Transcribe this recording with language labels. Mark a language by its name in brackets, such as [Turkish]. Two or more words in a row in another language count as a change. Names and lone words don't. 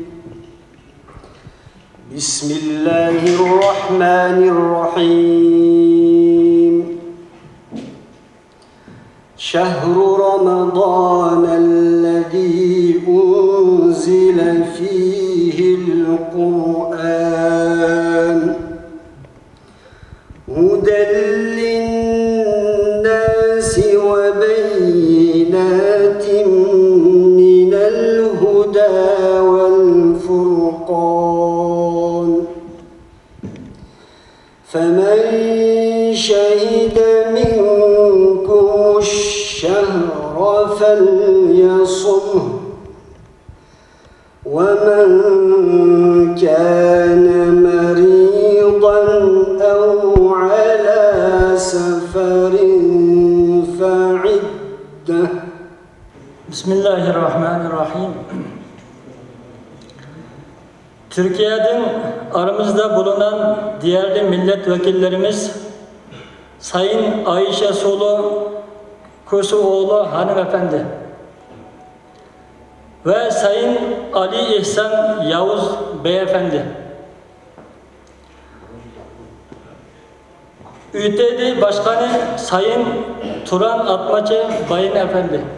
[Arabic] Bismillahirrahmanirrahim. شهر رمضان الذي أنزل فيه القرآن. هدى للناس وبينات من الهدى والفرقان فمن شهد منكم الشهر فليصمه ومن كان مريضا أو على سفر فعدة. Bismillahirrahmanirrahim. [Turkish] Türkiye'den aramızda bulunan diğerli milletvekillerimiz Sayın Ayşe Sulu Kursuoğlu hanımefendi ve Sayın Ali İhsan Yavuz beyefendi, ÜTD Başkanı Sayın Turan Atmaca Bayın Efendi,